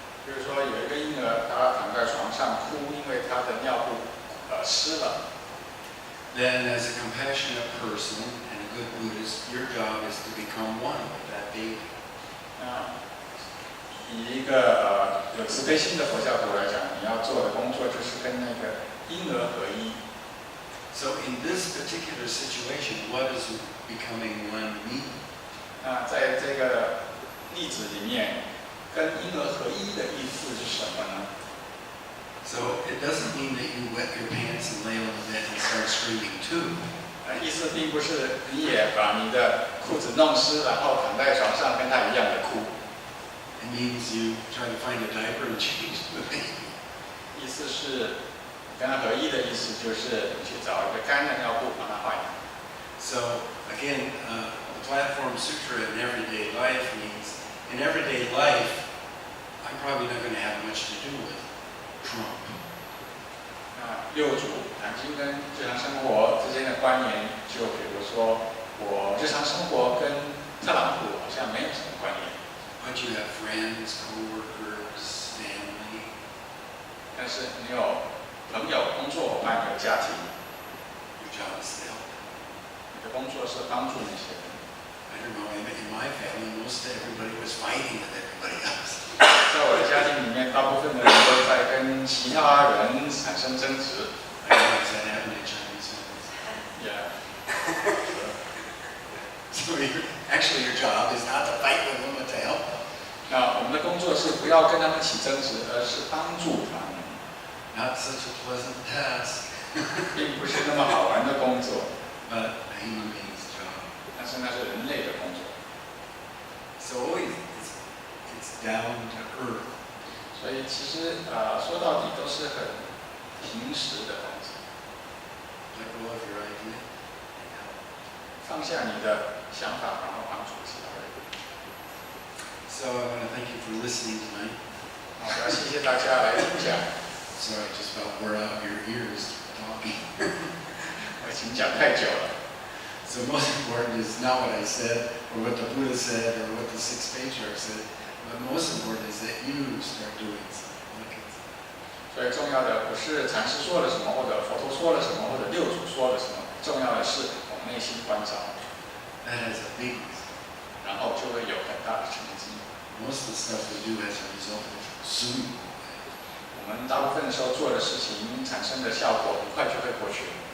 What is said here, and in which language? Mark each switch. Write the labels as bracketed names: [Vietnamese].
[Chinese] 比如说有一个婴儿，他躺在床上哭，因为他的尿布湿了。 [English] Then as a compassionate person and a good Buddhist, your job is to become one with that baby. [Chinese] 以一个有慈悲心的佛教徒来讲，你要做的工作就是跟那个婴儿合一。 [English] So in this particular situation, what does becoming one mean? [Chinese] 那在这个例子里面，跟婴儿合一的意思是什么呢？ [English] So it doesn't mean that you wet your pants and lay on the bed and start screaming too. [Chinese] 意思并不是你也把你的裤子弄湿，然后躺在床上跟他一样的哭。 [English] It means you try to find a diaper and change the baby. [Chinese] 意思是跟他合一的意思就是你去找一个干的尿布帮他换。 [English] So again, the Platform Sutra in everyday life means in everyday life, I'm probably not going to have much to do with Trump. [Chinese] 六祖坛经跟日常生活之间的关联，就比如说我日常生活跟特朗普好像没有什么关联。 [English] But you have friends, co-workers, family. [Chinese] 但是你有朋友、工作伙伴、有家庭， [English] Your job is to help. [Chinese] 你的工作是帮助那些人。 [English] I don't know, in my family, most everybody was fighting with everybody else. [Chinese] 在我的家庭里面，大部分的人都在跟其他人产生争执。 [English] I realize that happened in Chinese families. Yeah. So actually your job is not to fight with them, but to help them. [Chinese] 那我们的工作是不要跟他们起争执，而是帮助他们。 [English] Not such a pleasant task, [Chinese] 并不是那么好玩的工作， [English] but a human being's job. [Chinese] 但是那是人类的工作。 [English] So always it's down to earth. [Chinese] 所以其实说到底都是很平时的东西。 [English] Let go of your idea and help. [Chinese] 放下你的想法，然后帮助其他人。 [English] So I want to thank you for listening tonight. [Chinese] 我要谢谢大家来听讲， [English] Sorry, I just about wore out your ears talking. [Chinese] 我已经讲太久了。 [English] So most important is not what I said or what the Buddha said or what the sixth patriarch said, but most important is that you start doing something. Look at something. [Chinese] 所以重要的不是禅师说了什么，或者佛陀说了什么，或者六祖说了什么，重要的是我们内心关照， [English] That has a big result. [Chinese] 然后就会有很大的成绩。 [English] Most of the stuff we do has a result soon. [Chinese] 我们大部分的时候做的事情产生的效果很快就会过去，